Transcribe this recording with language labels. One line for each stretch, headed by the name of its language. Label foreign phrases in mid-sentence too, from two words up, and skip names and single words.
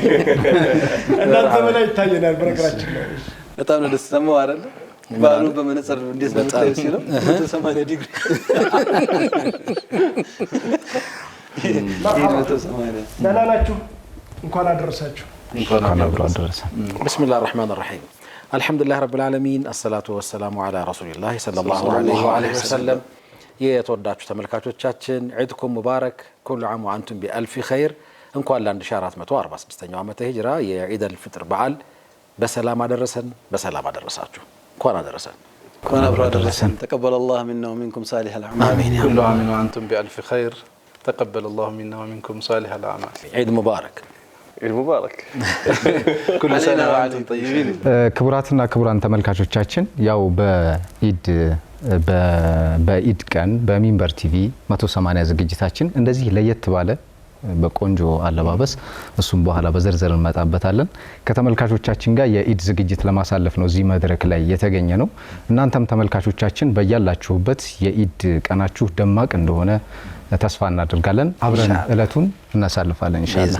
Amharic: እናንተ በላይ ይታየናል። በነገራችን ላይ በጣም ነው ደስ ሰማው አይደል? በዓሉን በመነጽር እንዴት ነው የምታዩት ሲለው 180 ዲግሪ ደህና ናችሁ? እንኳን አደረሳችሁ።
Arabic: بسم الله الرحمن الرحيم الحمد لله رب العالمين الصلاة والسلام على رسول الله صلى الله عليه وآله وسلم
Amharic: የተወዳችሁ ተመልካቾቻችን
Arabic: عيدكم مبارك كل عام وأنتم بألف خير።
Amharic: እንኳን ለ1446ኛው ዓመተ ሂጅራ የዒድ አልፍጥር በዓል በሰላም አደረሰን፣ በሰላም አደረሳችሁ። እንኳን አደረሰን። እንኳን አብሮ አደረሰን።
Arabic: تقبل الله منا ومنكم صالح الأعمال. آمين يا كل عام وأنتم بألف خير. تقبل الله منا ومنكم صالح الأعمال. عيد مبارك. عيد مبارك. كل سنة وأنتم طيبين.
Amharic: ክቡራትና ክቡራን ተመልካቾቻችን ያው በኢድ ቀን በሚንበር ቲቪ 180 ዝግጅታችን እንደዚህ ለየት ባለ በቆንጆ አለባበስ እሱም በኋላ በዘርዘር እንመጣበታለን ከተመልካቾቻችን ጋር የኢድ ዝግጅት ለማሳለፍ ነው እዚህ መድረክ ላይ የተገኘ ነው። እናንተም ተመልካቾቻችን በያላችሁበት የኢድ ቀናችሁ ደማቅ እንደሆነ ተስፋ እናደርጋለን። አብረን እለቱን እናሳልፋለን ኢንሻአላህ።